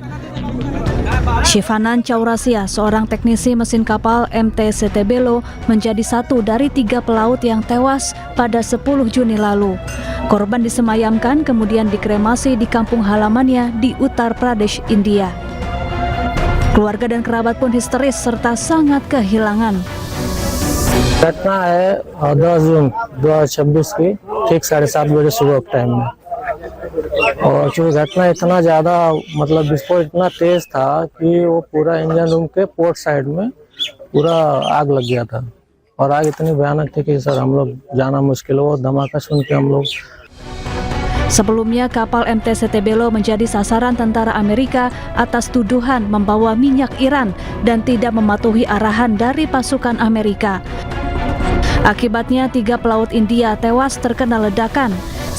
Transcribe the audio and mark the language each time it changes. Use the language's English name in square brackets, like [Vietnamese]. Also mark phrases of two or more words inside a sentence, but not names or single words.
[Indonesian] Shivanan Chaurasia, seorang teknisi mesin kapal MT Setebelo, menjadi satu dari 3 pelaut yang tewas pada 10 Juni lalu. Korban disemayamkan kemudian dikremasi di kampung halamannya di Uttar Pradesh, India. Keluarga dan kerabat pun histeris serta sangat kehilangan. [Hindi] घटना है 10 जून 2026 की ठीक 7:30 बजे सुबह के टाइम में, और जो घटना इतना ज़्यादा मतलब विस्फोट इतना तेज था कि वो पूरा [English] engine room [Hindi] के [English] port side [Hindi] में पूरा आग लग गया था, और आग इतनी भयानक थी कि सर हम लोग जाना मुश्किल हो। धमाका सुन के हम लोग [Indonesian] Sebelumnya, kapal MT Setebelo menjadi sasaran tentara Amerika atas tuduhan membawa minyak Iran dan tidak mematuhi arahan dari pasukan Amerika. Akibatnya 3 pelaut India tewas terkena ledakan.